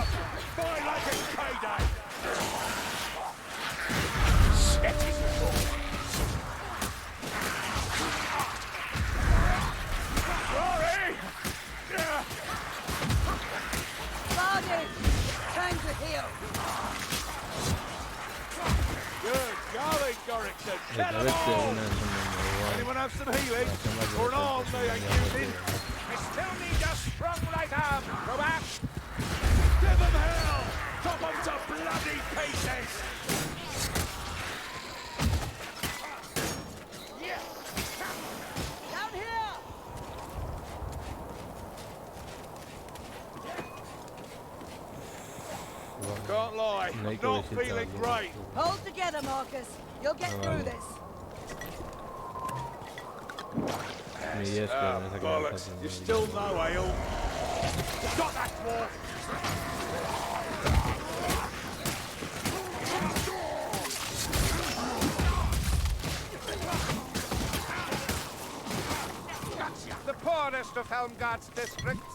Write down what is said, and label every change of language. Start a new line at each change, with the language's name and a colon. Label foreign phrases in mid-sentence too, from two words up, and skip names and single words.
English: Fight like it's payday! Set it! Sorry! Bargain. Time to heal. Good going, Dorrington!
Basque: Eta
English: Get 'em
Basque: beste
English: all!
Basque: eguna esan den
English: Anyone have some healing?
Basque: moduan.
English: Or an arm they ain't using? I still need your strong right arm. Go back. Give 'em hell! Chop 'em to bloody pieces! Down here. Can't lie,
Spanish: No hay
English: I'm
Spanish: que
English: not
Spanish: visitar
English: feeling
Spanish: algo.
English: great. Hold together, Marcus. You'll get through this.
Spanish: Mi 10 pero no sé qué me
English: Bollocks,
Spanish: está
English: you
Spanish: haciendo.
English: still no ale. Got that dwarf! The poorest of Helmgard's districts.